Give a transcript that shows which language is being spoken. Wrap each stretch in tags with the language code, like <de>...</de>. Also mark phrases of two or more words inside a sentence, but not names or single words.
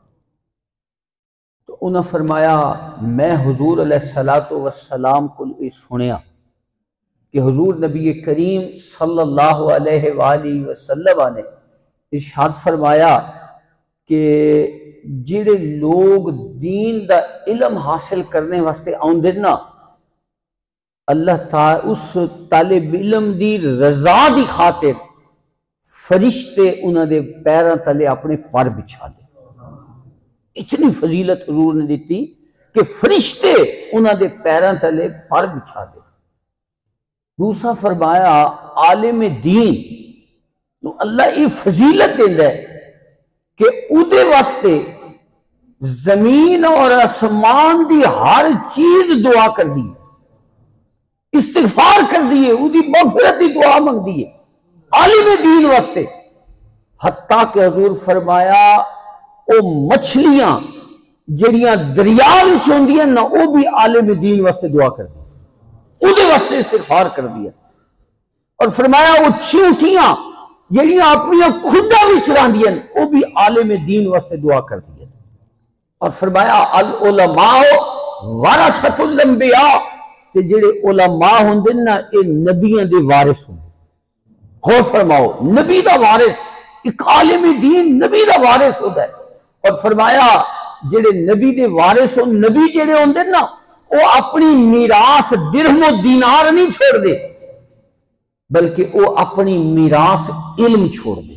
<ur>تو انہوں نے فرمایا</ur> <pa>میں حضور علیہ السلام کو یہ سنیا کہ حضور نبی کریم صلی اللہ علیہ وآلہ وسلم نے ارشاد فرمایا کہ جڑے لوگ دین دا علم حاصل کرنے واسطے آؤندے نا اللہ تعالی اس طالب علم دی رضا دی خاطر فرشتے انہاں دے پیراں تلے اپنے پر بچھا دے. اتنی فضیلت حضور نے دیتی کہ فرشتے انہاں دے پیراں تلے پر بچھا دے. دوسرا فرمایا عالم دین نو اللہ یہ فضیلت دیندہ ہے کہ اودے واسطے زمین اور آسمان دی ہر چیز دعا کر دی, استغفار کر دیئے, اودی مغفرت دی دعا مانگ دیئے عالم دین واسطے. حتیٰ کہ حضور فرمایا او مچھلیاں جڑیاں دریا وچ ہوندیاں نا او بھی عالم دین واسطے دعا کر دی, اودے واسطے استغفار کر دیا. اور فرمایا وہ چیونٹیاں جڑیاں اپنی کھڈا وچ راندیاں او بھی عالم دین واسطے دعا کر دیا. اور فرمایا</pa> <ar>العلماء ورثۃ الانبیاء</ar> <pa>کہ جڑے علماء ہوندے نا اے نبیاں دے وارث ہوندے. غور فرماؤ نبی دا وارث,</pa> <ur>ایک عالم دین نبی دا وارث ہوتا ہے.</ur> <pa>اور فرمایا جڑے نبی دے وارث ہوں, نبی جڑے ہوندے نا وہ اپنی میراث درہم و دینار نہیں چھوڑ دے بلکہ وہ اپنی میراث علم چھوڑ دے.</pa>